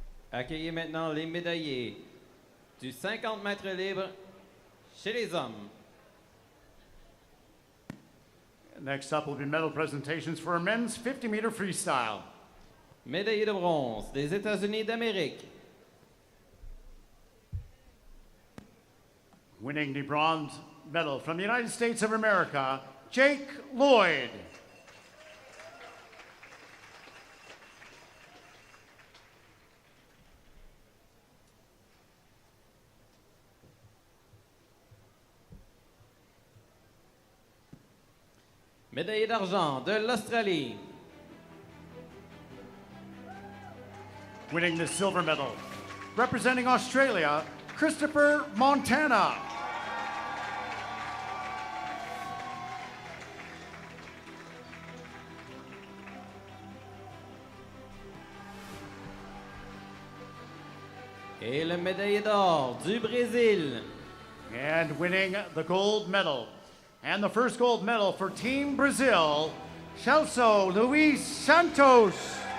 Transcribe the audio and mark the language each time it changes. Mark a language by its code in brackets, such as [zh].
[fr] Accueillez maintenant les médaillés du 50 mètres libre chez les hommes. [en] Next up will be medal presentations for men's 50-meter freestyle. [fr] Médaillé de bronze des États-Unis d'Amérique. [en] Winning the bronze medal from the United States of America, Jake Lloyd. [fr] Médaillé d'argent de l'Australie. [en] Winning the silver medal, representing Australia, Christopher Montana. [fr] Et le médaillé d'or du Brésil. [en] And winning the gold medal, and the first gold medal for Team Brazil, Celso Luis Santos.